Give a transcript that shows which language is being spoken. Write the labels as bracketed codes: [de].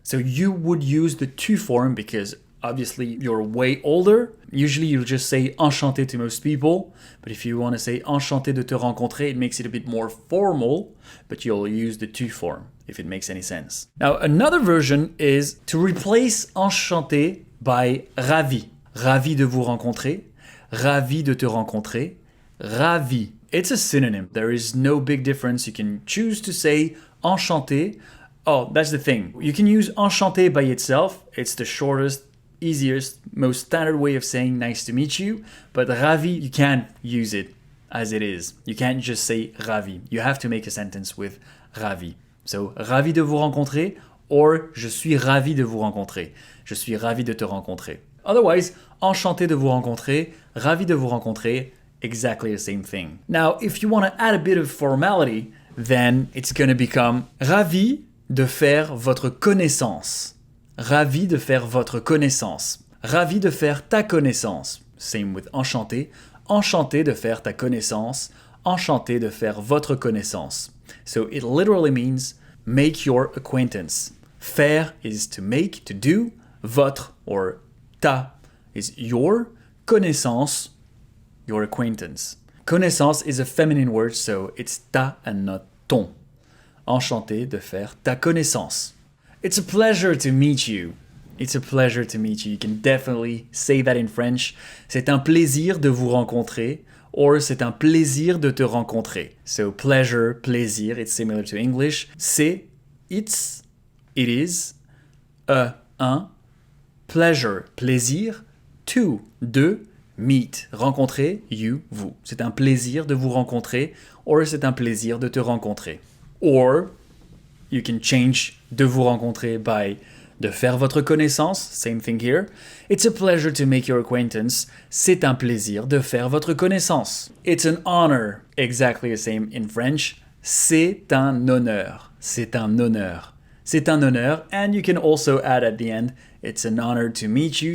[en] So you would use the tu form because obviously you're way older. Usually you'll just say enchanté to most people. But if you want to say [fr] enchanté de te rencontrer, [en] it makes it a bit more formal, but you'll use the tu form, if it makes any sense. Now, another version is to replace enchanté by ravi. [fr] Ravi de vous rencontrer, ravi de te rencontrer, ravi. [en] It's a synonym. There is no big difference. You can choose to say enchanté. Oh, that's the thing. You can use enchanté by itself. It's the shortest, easiest, most standard way of saying nice to meet you. But ravi, you can't use it as it is. You can't just say ravi. You have to make a sentence with ravi. [fr] So, ravi de vous rencontrer, or je suis ravi de vous rencontrer. Je suis ravi de te rencontrer. Otherwise, enchanté de vous rencontrer, ravi de vous rencontrer, [en] exactly the same thing. Now, if you want to add a bit of formality, then it's going to become [fr] ravi de faire votre connaissance. Ravi de faire votre connaissance. Ravi de faire ta connaissance. [en] Same with enchanté. [fr] Enchanté de faire ta connaissance. Enchanté de faire votre connaissance. [en] So it literally means make your acquaintance. Faire is to make, to do. Votre or ta is your. Connaissance, your acquaintance. Connaissance is a feminine word, so it's ta and not ton. [fr] Enchanté de faire ta connaissance. [en] It's a pleasure to meet you. It's a pleasure to meet you. You can definitely say that in French. [fr] C'est un plaisir de vous rencontrer, or c'est un plaisir de te rencontrer. [en] So pleasure, plaisir, it's similar to English. C'est, it's, it is, un, pleasure, plaisir, to, de, meet, rencontrer, you, vous. [fr] C'est un plaisir de vous rencontrer, or c'est un plaisir de te rencontrer. [en] Or, you can change [fr] de vous rencontrer [en] by [fr] de faire votre connaissance, [en] same thing here. It's a pleasure to make your acquaintance. [fr] C'est un plaisir de faire votre connaissance. [en] It's an honor, exactly the same in French. [fr] C'est un honneur. C'est un honneur. C'est un honneur, [en] and you can also add at the end, it's an honor to meet you.